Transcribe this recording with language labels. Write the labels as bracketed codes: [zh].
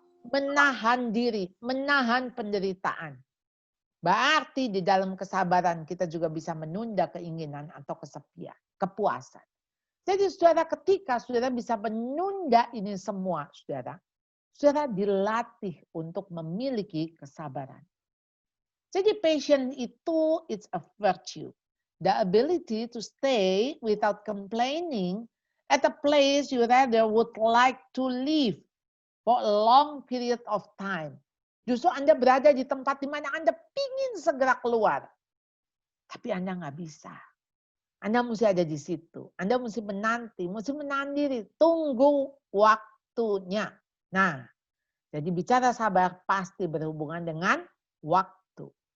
[id] Menahan diri, menahan penderitaan. Berarti di dalam kesabaran kita juga bisa menunda keinginan atau kesepian, kepuasan. Jadi saudara, ketika saudara bisa menunda ini semua, saudara dilatih untuk memiliki kesabaran. Jadi [en] passion [id] itu [en] it's a virtue. The ability to stay without complaining at a place you rather would like to live for a long period of time. [id] Justru Anda berada di tempat di mana Anda ingin segera keluar. Tapi Anda nggak bisa. Anda mesti ada di situ. Anda mesti menanti, mesti menahan diri. Tunggu waktunya. Nah, jadi bicara sabar pasti berhubungan dengan waktu.